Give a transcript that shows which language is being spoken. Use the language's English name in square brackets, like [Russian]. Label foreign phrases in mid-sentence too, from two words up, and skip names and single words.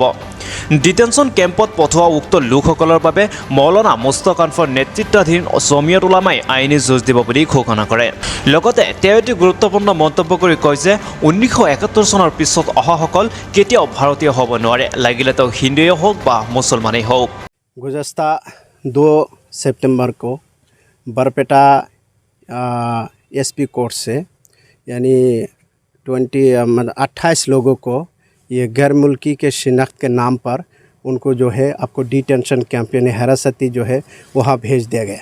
[Assamese] ডিটেনশ্যন কেম্পত পঠোৱা উক্ত লোকসকলৰ বাবে মৌলানা মুস্তাক আনৱাৰৰ নেতৃত্বাধীন জমিয়ত উলামাই আইনী যুঁজ দিব বুলি ঘোষণা কৰে। লগতে তেওঁ এটি গুৰুত্বপূৰ্ণ মন্তব্য কৰি কয় যে 1971 চনৰ পিছত অহাসকল কেতিয়াও ভাৰতীয় হ'ব নোৱাৰে, লাগিলে তেওঁ হিন্দুৱেই হওক বা মুছলমানেই হওক। [Urdu] گزشتہ 2 ستمبر کو बरपेटा एसपी कोर्ट سے یعنی 28 لوگوں کو یہ غیر ملکی کے شناخت کے نام پر ان کو جو ہے آپ کو [English] detention camp [Urdu] یعنی حراستی جو ہے وہاں بھیج دیا گیا.